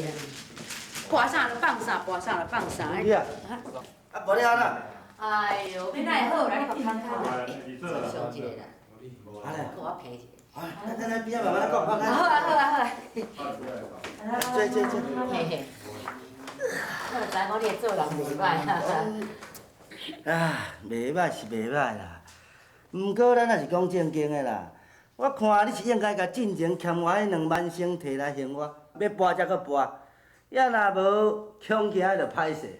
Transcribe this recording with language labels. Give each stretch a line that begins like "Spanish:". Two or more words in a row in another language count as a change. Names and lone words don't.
Min Nan Chinese: 跋啥就放啥，跋啥就放啥。你啊，啊无你安那？哎呦，要哪会好啦？你甲看看啦，上一个啦，啊咧，给我赔一个。来，边仔慢慢讲，慢慢。好啊好啊好啊。坐。嘿嘿。我就知讲你做人袂歹。啊，袂歹是袂歹啦，毋过咱也是讲正经的啦。我看你是应该甲进前欠我迄2万升摕来还我，要拨才搁拨，也若无穷起来就歹势。